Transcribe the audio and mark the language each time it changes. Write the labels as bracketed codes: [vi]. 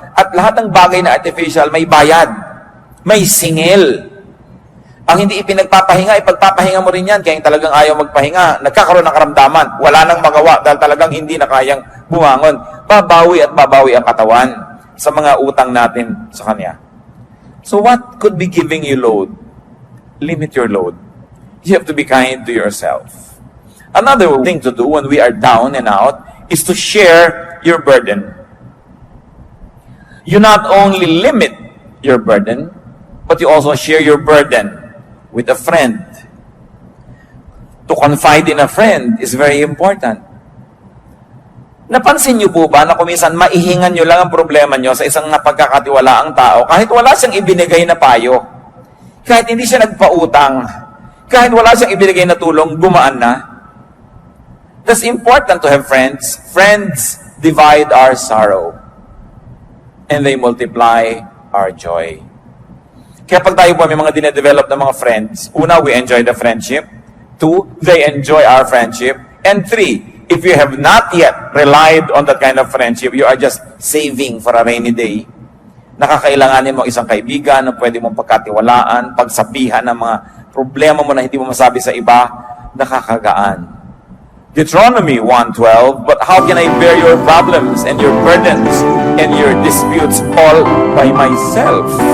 [tl] At lahat ng bagay na artificial, may bayad. May singil. Ang hindi ipinagpapahinga, ipagpapahinga mo rin yan. Kaya yung talagang ayaw magpahinga, nagkakaroon ng karamdaman. Wala nang magawa dahil talagang hindi na kayang bumangon. Babawi at babawi ang katawan sa mga utang natin sa Kanya. [en] So what could be giving you load? Limit your load. You have to be kind to yourself. Another thing to do when we are down and out is to share your burden. You not only limit your burden, but you also share your burden with a friend. To confide in a friend is very important. [tl] Napansin niyo po ba na kuminsan maihingan niyo lang ang problema niyo sa isang napagkakatiwalaang tao kahit wala siyang ibinigay na payo, kahit hindi siya nagpautang, kahit wala siyang ibinigay na tulong, gumaan na? [en] That's important to have friends. Friends divide our sorrow and they multiply our joy. [tl] Kaya pag tayo po may mga dinedevelop na mga friends, una, [en] we enjoy the friendship. 2, they enjoy our friendship. And 3, if you have not yet relied on that kind of friendship, you are just saving for a rainy day. [tl] Nakakailanganin mo isang kaibigan na pwede mong pagkatiwalaan, pagsabihan ng mga problema mo na hindi mo masabi sa iba, nakakagaan. [en] Deuteronomy 1:12, but how can I bear your problems and your burdens and your disputes all by myself?